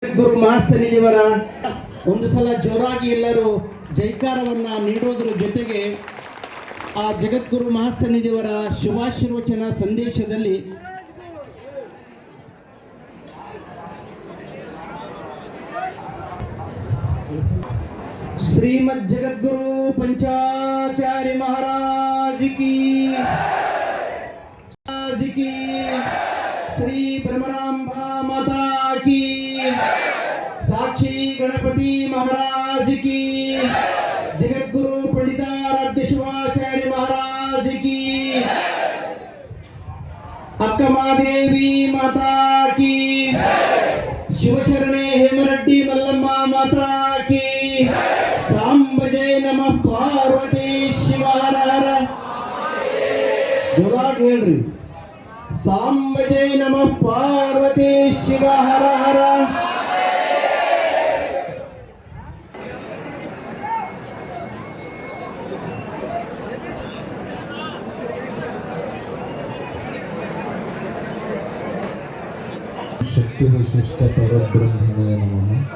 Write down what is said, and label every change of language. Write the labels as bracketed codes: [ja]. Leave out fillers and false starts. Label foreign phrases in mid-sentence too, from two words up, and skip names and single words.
[kn] ಜಗದ್ಗುರು ಮಹಾಸನ್ನಿಧಿಯವರ ಒಂದು ಸಲ ಜೋರಾಗಿ ಎಲ್ಲರೂ ಜೈಕಾರವನ್ನು ನೀಡೋದ್ರ ಜೊತೆಗೆ ಆ ಜಗದ್ಗುರು ಮಹಾಸನ್ನಿಧಿಯವರ ಶುಭಾಶೀರ್ವಚನ ಸಂದೇಶದಲ್ಲಿ ಶ್ರೀಮದ್ ಜಗದ್ಗುರು [hi] पंचाचार्य महाराज की श्री ब्रह्मरांबा माता की साक्षी गणपति महाराज की जगद्गुरु पंडिताराध्य शिवाचार्य महाराज की अक्कमादेवी माता की शिवशरणे हेमरेड्डी मल्लम्मा माता की सांब जय नमः पार्वती शिव हर हर [kn] ಜೋರಾಗಿ ಹೇಳ್ರಿ [hi] सांब जय नमः पार्वती शिव हर हर [sa] शक्ति विशिष्ट परब्रह्मणे नमः